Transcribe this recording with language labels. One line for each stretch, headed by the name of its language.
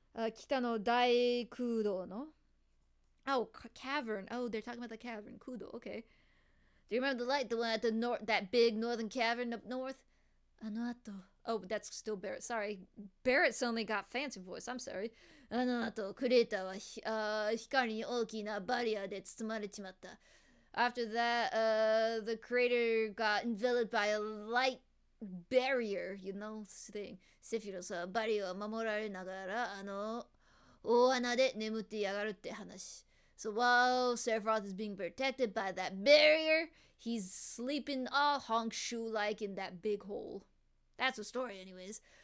Japanese: 北の大空洞の
English: Oh, cavern. Oh, they're talking about the cavern. Kudo. Okay. Do you remember the light? The one at the north, that big northern cavern up north?
Japanese: Anoato.
English: Oh, that's still Barrett. Sorry. Barrett's only got fancy voice. I'm sorry.
Japanese: あの後、クレーターは光に大きなバリアで包まれちまった。
English: After that, the crater got enveloped by a light barrier, you know, thing.
Japanese: セフィロスはバリアを守られながら、大穴で眠ってやがるって話。
English: So while Sephiroth is being protected by that barrier, he's sleeping all honk-shoe-like in that big hole. That's the story, anyways.